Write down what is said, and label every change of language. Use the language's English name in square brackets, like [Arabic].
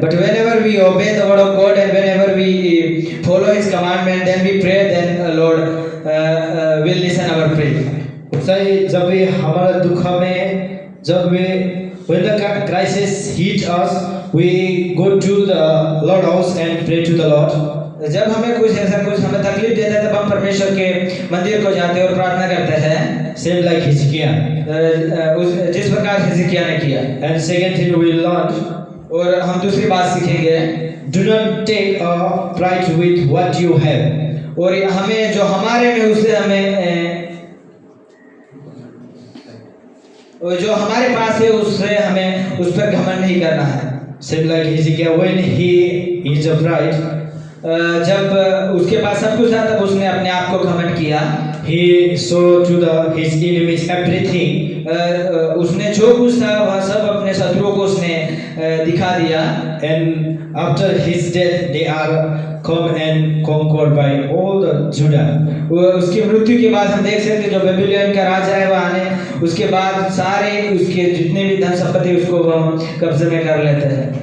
[English] But whenever we obey the word of God and whenever we follow His commandment, then we pray, then Lord will listen our prayer. [Hindi] सही जब भी हमारा दुख में जब भी [English] when the crisis hit us, we go to the Lord house and pray to the Lord. [Hindi] जब हमें कुछ ऐसा कुछ हमें तकलीफ देता है तब हम परमेश्वर के मंदिर को जाते हैं और प्रार्थना करते हैं, [English] same like Hezekiah. [Hindi] जिस प्रकार हिजकिय्याह ने किया। [English] And second thing we learned, [Hindi] और हम दूसरी बात सीखेंगे, [English] do not take pride with what you have. [Hindi] और हमें जो हमारे में उससे हमें जो हमारे पास है उससे हमें उस पर घमंड नहीं करना है। [English] Same like Hezekiah, when he is a pride, [Hindi] जब उसके पास सब कुछ था तब उसने अपने आप को घमंड किया। [English] he showed to his enemies everything. [Hindi] उसने जो कुछ था वह सब अपने शत्रुओं को उसने दिखा दिया। [English] And after his death, they are come and conquered by all the Judah. [Hindi] उसकी मृत्यु के बाद हम देख सकते हैं जो बेबीलोन का राजा है वह आने उसके बाद सारे उसके जितने भी धन संपत्ति उसको वह कब्जे में कर लेते हैं।